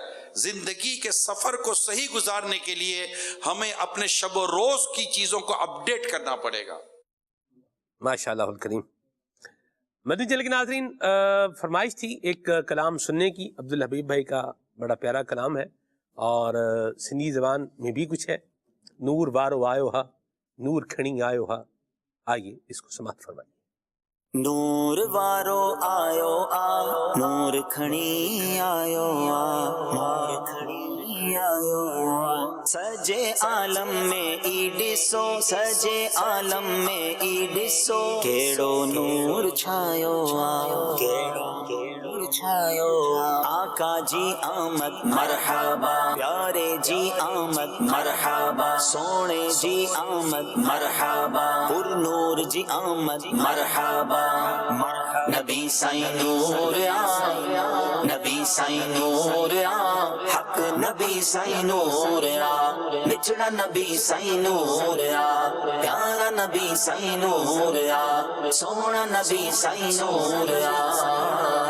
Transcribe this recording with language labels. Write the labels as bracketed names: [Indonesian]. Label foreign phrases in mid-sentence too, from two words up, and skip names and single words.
[Urdu] زندگی کے سفر کو صحیح گزارنے کے لیے ہمیں اپنے شب روز کی چیزوں کو اپڈیٹ کرنا پڑے گا. ماشاءاللہ کریم. مدنی چینل کے ناظرین، فرمائش تھی ایک کلام سننے کی. عبدالحبیب بھائی کا بڑا پیارا کلام ہے اور سندھی زبان میں بھی کچھ ہے. [Sindhi] नूर वारो आयो हा, नूर खणी आयो हा। [Urdu] آئیے اس کو سماپت فرمائیے. [Sindhi] नूर वारो आयो आ, नूर खणी आयो आ, नूर खणी आयो आ। सजे आलम में ई ॾिसो, सजे आलम में ई ॾिसो, केड़ो नूर छायो आ, केड़ो नूर छायो आ। आका जी आमद मरहबा, प्यारे जी आमद मरहबा, सोने जी आमद मरहबा, पुरनूर जी आमद मरहबा। नबी साईं नूर आ, नबी साईं नूर आ, हक नबी साईं नूर आ, बिछड़ा नबी साईं नूर आ, प्यारा नबी साईं नूर आ, सोना नबी साईं नूर आ।